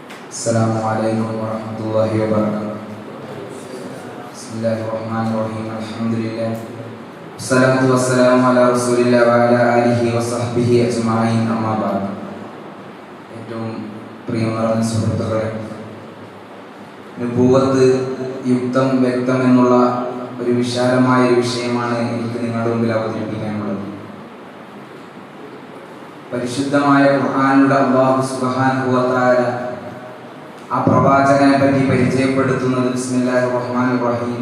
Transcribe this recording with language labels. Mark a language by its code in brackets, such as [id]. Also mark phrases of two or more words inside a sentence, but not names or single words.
[ar] السلام عليكم ورحمة الله وبركاته. بسم الله الرحمن الرحيم. Alhamdulillah. والصلاة والسلام على رسول الله وعلى آله وصحبه أجمعين. أما بعد. [ml] ഏറ്റവും പ്രിയമുള്ള സുഹൃത്തുക്കളെ, നുബുവത്ത് യുക്തം വ്യക്തം എന്നുള്ള ഒരു വിശാലമായ ഒരു വിഷയമാണ് എനിക്ക് നിങ്ങളുടെ മുമ്പിൽ അവതരിപ്പിക്കാനുള്ളത്. പരിശുദ്ധമായ ഖുർആനിലൂടെ [ar] الله سبحانه وتعالى [ml] ആ പ്രവാചകനെ പറ്റി പരിചയപ്പെടുത്തുന്നത് [ar] بسم الله الرحمن الرحيم.